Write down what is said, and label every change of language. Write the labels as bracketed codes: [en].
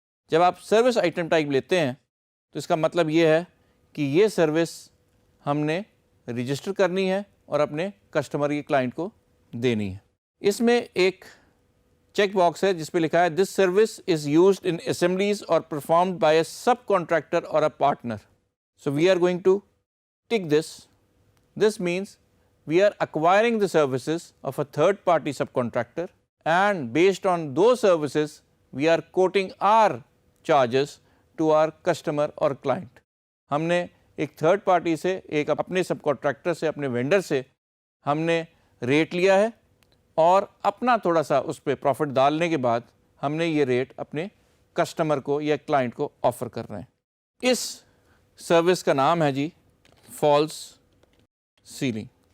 [ur] جب آپ service item type لیتے ہیں تو اس کا مطلب یہ ہے کہ یہ سروس ہم نے رجسٹر کرنی ہے اور اپنے کسٹمر یا کلائنٹ کو دینی ہے. اس میں ایک چیک باکس ہے جس پہ لکھا ہے [en] This service is used in assemblies اور performed by a subcontractor اور a partner. So we are going to tick this. This means we are acquiring the services of a third party subcontractor and based on those services we are quoting our charges to our customer or client. [ur] ہم نے ایک third party سے, ایک اپنے سب contractor سے, اپنے vendor سے ہم نے ریٹ لیا ہے اور اپنا تھوڑا سا اس پہ پروفٹ ڈالنے کے بعد ہم نے یہ ریٹ اپنے کسٹمر کو یا کلائنٹ کو آفر کر رہے ہیں. اس سروس کا نام ہے جی فالس سیلنگ.